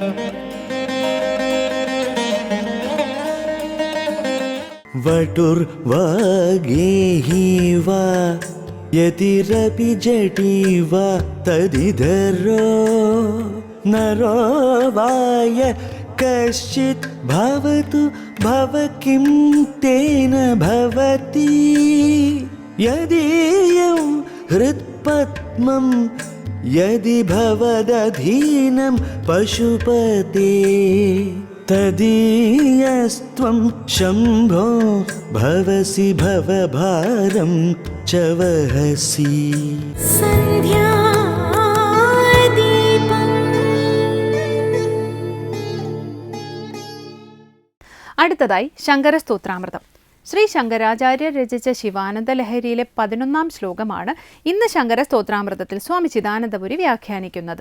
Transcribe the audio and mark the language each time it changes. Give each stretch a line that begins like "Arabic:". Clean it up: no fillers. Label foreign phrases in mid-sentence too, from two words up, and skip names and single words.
Sanskrit: വടുർവാഗേഹി വാ യതിരപി ജടി വാ തദിധരോ നരോ വായ കശ്ചിത് ഭവതു ഭവ കിം തേന ഭവതി യദീയം ഹൃത്പദ്മം यदि भवदधीनं पशुपते तदीयस्त्वं शम्भो भवसि भवभारं च वहसि
Malayalam: അടുത്തതായി ശങ്കരസ്തോത്രാമൃതം. ശ്രീ ശങ്കരാചാര്യർ രചിച്ച ശിവാനന്ദ ലഹരിയിലെ 11ാം ശ്ലോകമാണ് ഇന്ന് ശങ്കരസ്തോത്രാമൃതത്തിൽ സ്വാമി ചിദാനന്ദപുരി വ്യാഖ്യാനിക്കുന്നത്.